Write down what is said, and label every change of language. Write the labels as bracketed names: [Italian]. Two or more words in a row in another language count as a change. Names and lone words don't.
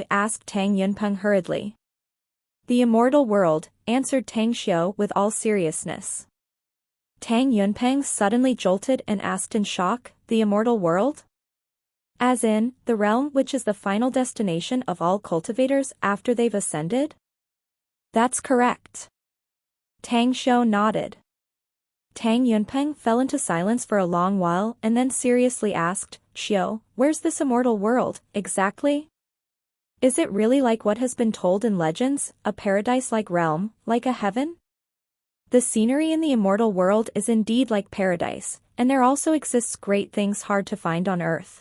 [English] Asked Tang Yunpeng hurriedly. The immortal world, answered Tang Xiu with all seriousness. Tang Yunpeng suddenly jolted and asked in shock, the immortal world? As in, the realm which is the final destination of all cultivators after they've ascended? That's correct. Tang Xiu nodded. Tang Yunpeng fell into silence for a long while and then seriously asked, Xiu, where's this immortal world, exactly? Is it really like what has been told in legends, a paradise-like realm, like a heaven? The scenery in the immortal world is indeed like paradise, and there also exists great things hard to find on earth.